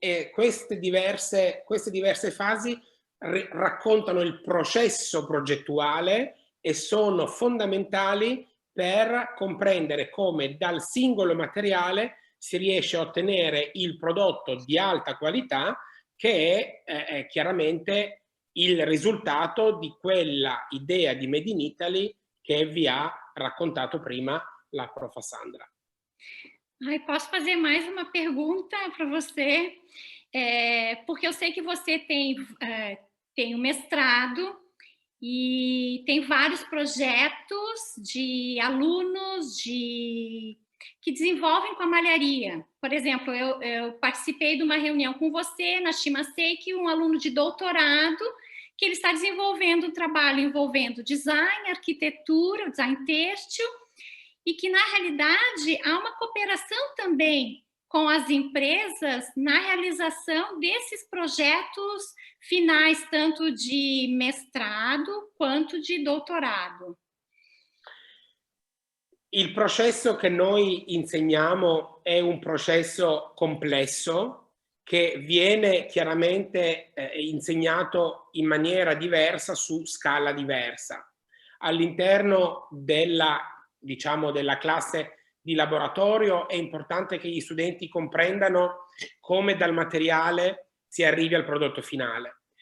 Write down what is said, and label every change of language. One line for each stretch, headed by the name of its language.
Italian: Queste diverse fasi raccontano il processo progettuale e sono fondamentali per comprendere come dal singolo materiale si riesce a ottenere il prodotto di alta qualità che è chiaramente il risultato di quella idea di Made in Italy che vi ha raccontato prima la prof. Sandra.
Portuguese: Posso fazer mais uma pergunta para você? Porque eu sei que você tem um mestrado e tem vários projetos de alunos que desenvolvem com a malharia. Por exemplo, eu participei de uma reunião com você na Shimasei, um aluno de doutorado, que ele está desenvolvendo um trabalho envolvendo design, arquitetura, design têxtil, e que, na realidade, há uma cooperação também com as empresas na realização desses projetos finais, tanto de mestrado quanto de doutorado.
Italian: Il processo che noi insegniamo è un processo complesso che viene chiaramente insegnato in maniera diversa su scala diversa. All'interno della classe di laboratorio è importante che gli studenti comprendano come dal materiale si arrivi al prodotto finale.